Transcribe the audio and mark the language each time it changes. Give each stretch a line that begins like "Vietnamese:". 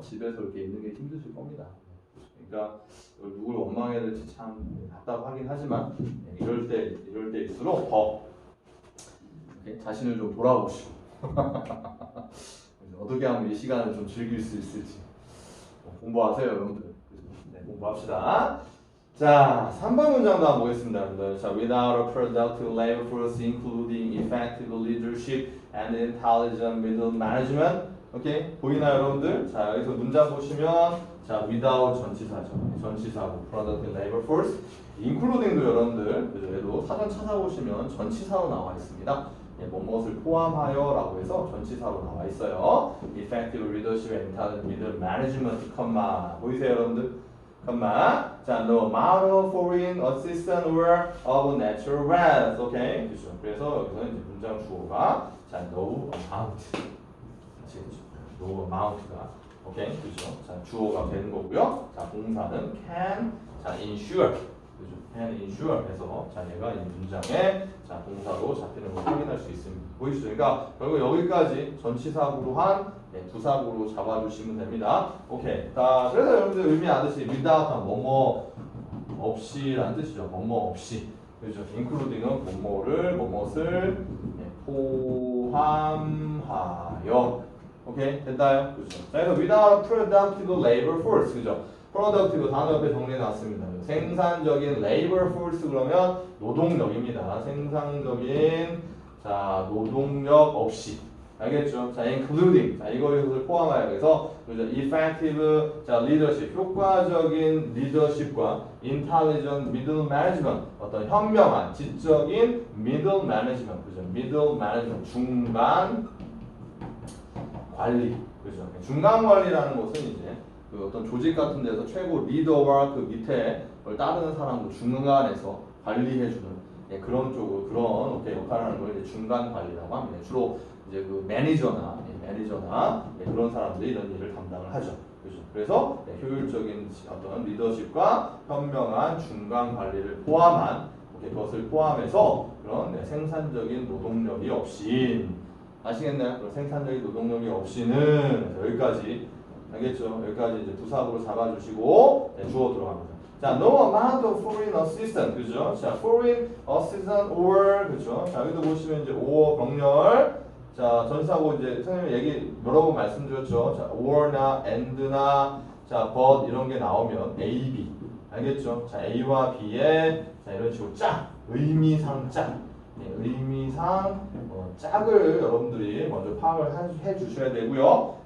Korean: 집에서 이렇게 있는 게 힘드실 겁니다. 그러니까 누굴 원망해야 될지 참 답답하긴 하지만 이럴 때일수록 더 자신을 좀 돌아보시고 어떻게 하면 이 시간을 좀 즐길 수 있을지 공부하세요, 여러분들. 네, 공부합시다. 자, 3번 문장도 한번 보겠습니다, 여러분들.
English: 자, without a productive labor force, including effective leadership and intelligent middle management.
Korean: 오케이? 보이나요, 여러분들? 자, 여기서 문장 보시면 자, without 전치사죠. 전치사고
English: productive labor force, including
Korean: 도 여러분들, 그죠? 얘도 사전 찾아보시면 전치사로 나와 있습니다. 예, 무엇을 포함하여라고 해서 전치사로 나와 있어요.
English: Effective leadership and intelligent middle management,
Korean: 보이세요, 여러분들?
English: 자, no amount of foreign assistance or of natural wealth.
Korean: 오케이? 그죠? 그래서 여기서 이제 문장 주어가 자, no amount. no amount가 오케이? 그죠? 자, 주어가 되는 거고요. 자, 동사는 can. 자, ensure. 그죠?
English: can ensure
Korean: 해서 자, 얘가 이 문장에 자, 동사로 잡히는 걸 확인할 수 있습니다. 보이시죠? 그러니까 결국 여기까지 전치사구로 한 부사구로 잡아주시면 됩니다. 오케이. 자, 그래서 여러분들 의미하듯이 without 뭐뭐 없이라는 뜻이죠. 뭐뭐 없이. 그죠? including은 무엇을 포함하여. 오케이? 됐나요? 그죠? 자, 그래서
English: without productive labor force.
Korean: 그죠? productive 단어 옆에 정리해놨습니다. 생산적인
English: labor force
Korean: 그러면 노동력입니다. 생산적인 자, 노동력 없이. 알겠죠? 자, including. 자, 이것을 포함하여 그래서 그죠?
English: effective 자, leadership.
Korean: 효과적인 리더십과
English: intelligent middle management.
Korean: 어떤 현명한 지적인 middle management. 그죠? middle management. 중간 관리. 그죠? 중간 관리라는 것은 이제 그 어떤 조직 같은 데서 최고 리더와 그 밑에 그걸 따르는 사람도 중간에서 관리해주는 예, 그런 쪽으로 그런 오케이, 역할을 하는 걸 이제 중간 관리라고 합니다. 주로 이제 그 매니저나 예, 그런 사람들이 이런 일을 담당을 하죠. 그죠? 그래서 예, 효율적인 어떤 리더십과 현명한 중간 관리를 포함한 오케이, 그것을 포함해서 그런 네, 생산적인 노동력이 없인 아시겠나요? 그런 생산적인 노동력이 없이는 여기까지 알겠죠? 여기까지 이제 부사구로 잡아주시고 네, 주어 들어갑니다.
English: 자, no amount of foreign assistant, 그죠? 자, foreign assistant or, 그죠?
Korean: 자, 여기도 보시면 이제 or 병렬, 자, 전사고 이제 선생님 얘기 여러 번 말씀드렸죠. 자, or나 and나, 자, but 이런 게 나오면 A, B, 알겠죠? 자, A와 B의 자 이런 식으로 짝, 의미상 짝, 네, 의미상 짝을 여러분들이 먼저 파악을 해 주셔야 되고요.